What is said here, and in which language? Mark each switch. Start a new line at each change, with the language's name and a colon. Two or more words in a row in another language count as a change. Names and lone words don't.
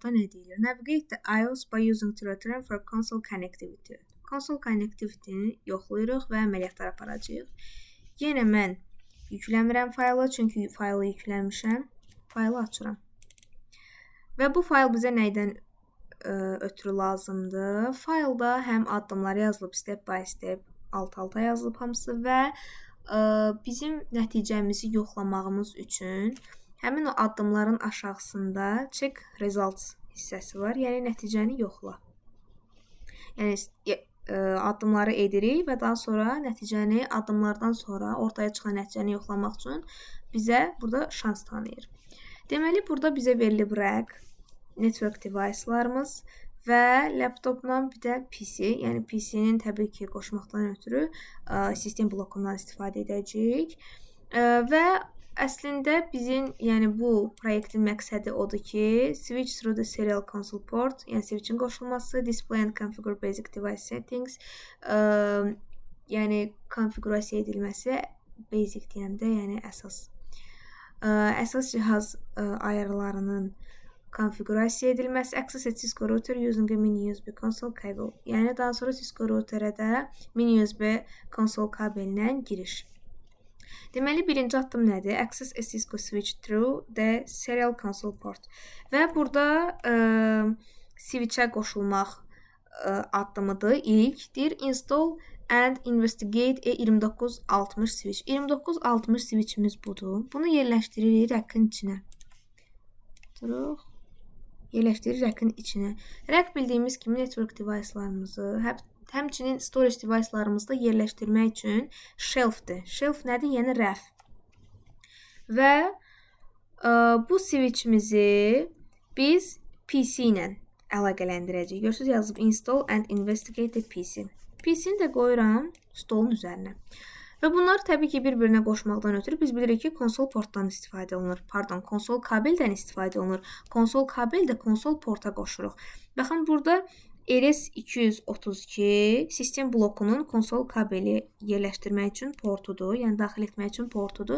Azerbaijani: burada nə deyilir?
English: Navigate the iOS by using Telegram for console connectivity. Console connectivity-
Azerbaijani: ni yoxlayırıq və əməliyyatlar aparacağıq. Yenə mən yükləmirəm faylı, çünki faylı yükləmişəm. Faylı açıram. Və bu fayl bizə nəydən ötürü lazımdır? Faylda həm addımlar yazılıb,
English: step by step,
Azerbaijani: alt-alta yazılıb hamısı və bizim nəticəmizi yoxlamağımız üçün həmin o addımların aşağısında
English: check results
Azerbaijani: hissəsi var. Yəni, nəticəni yoxla. Yəni, addımları edirik və daha sonra nəticəni addımlardan sonra ortaya çıxan nəticəni yoxlamaq üçün bizə burada şans tanıyır. Deməli, burada bizə verilib rack,
English: network device-
Azerbaijani: larımız və laptopla bir də PC. Yəni, PC-nin təbii ki, qoşmaqdan ötürü sistem blokundan istifadə edəcəyik. Və əslində bizim, yəni bu proyektin məqsədi odur ki,
English: switch through the serial console port,
Azerbaijani: yəni switchin qoşulması,
English: display and configure basic device settings,
Azerbaijani: yəni konfigurasiya edilməsi, basic deyəndə, yəni əsas cihaz ayarlarının konfigurasiya edilməsi,
English: access at Cisco router using a mini USB console cable.
Azerbaijani: Yəni, daha sonra Cisco routerə də mini USB konsol kabelinə giriş. Deməli, birinci addım nədir?
English: Access a Cisco switch through the serial console port.
Azerbaijani: Və burada switchə qoşulmaq addımıdır. İlk deyir,
English: install and investigate E2960 switch.
Azerbaijani: 2960 switchimiz budur. Bunu yerləşdiririk rəkin içinə. Duruq. Yerləşdiririk rəkin içinə. Rək bildiyimiz kimi
English: network device-
Azerbaijani: larımızı, həmçinin
English: storage device-
Azerbaijani: larımızı da yerləşdirmək üçün shelf-dir. Shelf nədir? Yəni rəf. Və bu switchimizi biz PC ilə əlaqələndirəcəyik. Görürsünüz, yazıb
English: install and investigate the PC.
Azerbaijani: PC-ni də qoyuram stolun üzərinə. Və bunlar təbii ki, bir-birinə qoşmaqdan ötürü biz bilirik ki, konsol portdan istifadə olunur. Pardon, konsol kabeldən istifadə olunur. Konsol kabel də konsol porta qoşuruq. Baxın, burada RS232 sistem blokunun konsol kabeli yerləşdirmək üçün portudur, yəni daxil etmək üçün portudur.